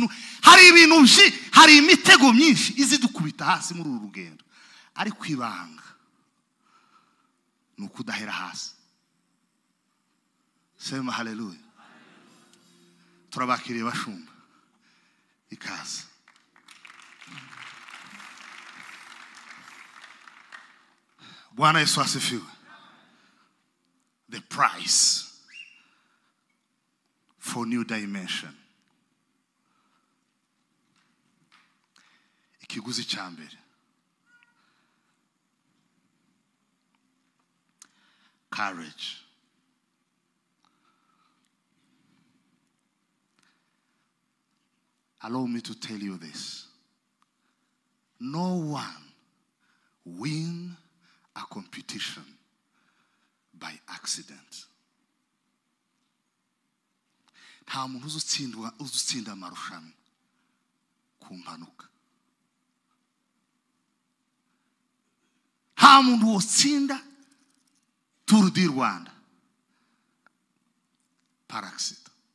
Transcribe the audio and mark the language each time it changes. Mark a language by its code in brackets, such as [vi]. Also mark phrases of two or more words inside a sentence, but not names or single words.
[rw] Hari ibintu hari imitego myinshi izidukubita hasi muri uru rugendo, ariko ibanga nuko udahera hasi. [sw] Sema haleluya. [rw] Turabakiriye bashumba, ikaze. [sw] Bwana Yesu asifiwe. [en] The price for new dimension. [rw] Ikiguzi cya mbere, courage. [en] Allow me to tell you this. No one wins a competition by accident. [rw] Nta muntu uzutsinda amarushanwa ku mpanuka. Nta muntu wotsinda Tour du Rwanda [fr] par accident.